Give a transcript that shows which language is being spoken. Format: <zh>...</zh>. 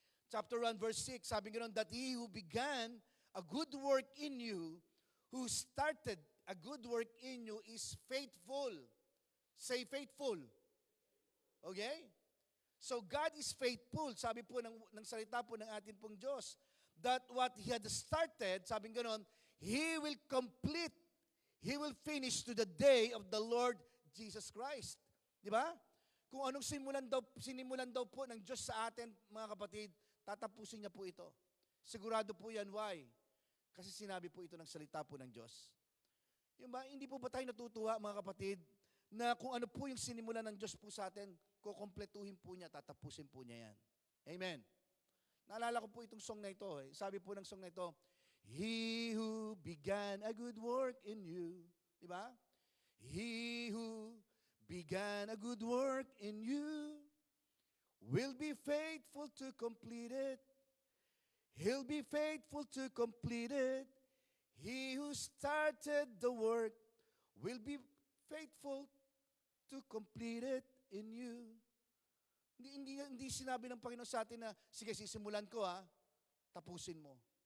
<en>Chapter 1, verse 6,</en> <tl>sabi ganoon,</tl> <en>that He who began a good work in you, who started a good work in you, is faithful. Say faithful. Okay? So God is faithful,</en> <tl>sabi po ng salita po ng ating pong Diyos,</tl> <en>that what He had started,</en> <tl>sabi ganoon,</tl> <en>He will complete, He will finish to the day of the Lord Jesus Christ.</en> <tl>Di ba? Kung anong sinimulan daw po ng Diyos sa atin, mga kapatid, tatapusin niya po ito. Sigurado po yan.</tl> <en>Why?</en> <tl>Kasi sinabi po ito ng salita po ng Diyos. Yung ba, hindi po ba tayo natutuwa, mga kapatid, na kung ano po yung sinimulan ng Diyos po sa atin, kukompletuhin po niya, tatapusin po niya yan. Amen. Naalala ko po itong song na ito. Sabi po ng song na ito,</tl> <en>He who began a good work in you.</en> <tl>Di ba?</tl> <en>He who began a good work in you will be faithful to complete it. He'll be faithful to complete it. He who started the work will be faithful to complete it in you.</en> <tl>Hindi sinabi ng Panginoon sa atin na, sige, sisimulan ko tapusin mo.</tl>